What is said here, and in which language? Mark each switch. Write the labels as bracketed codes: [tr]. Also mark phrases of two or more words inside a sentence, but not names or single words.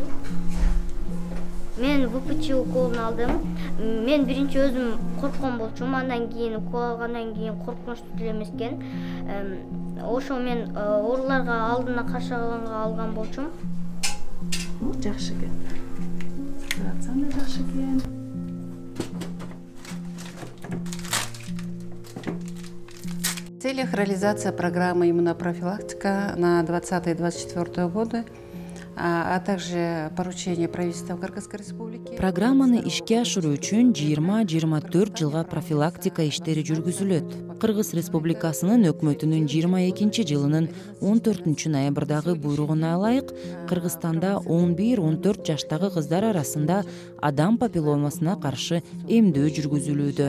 [ky] Мен ВПЧ уколун алдым. Мен биринчи өзүм корккон болчумун, андан кийин укол алгандан кийин коркунучтуу деле эмес экен. Ошо мен ооруларга алдына каршы алган болчумун. Жакшы экен. Рацион да жакшы экен. [ru] В целях реализации программы иммунопрофилактика на 2020-2024 годы, а также поручение правительства Кыргызской республики. [ky] Программаны ишке ашыруу үчүн 20-24 жылга профилактика иштери жүргүзүлөт. Кыргыз Республикасынын өкмөтүнүн 22 жылынын 14 ноябрдагы буйругуна ылайык Кыргызстанда 11-14 жаштагы кыздар арасында адам папилломасына каршы эмдөө жүргүзүлүүдө.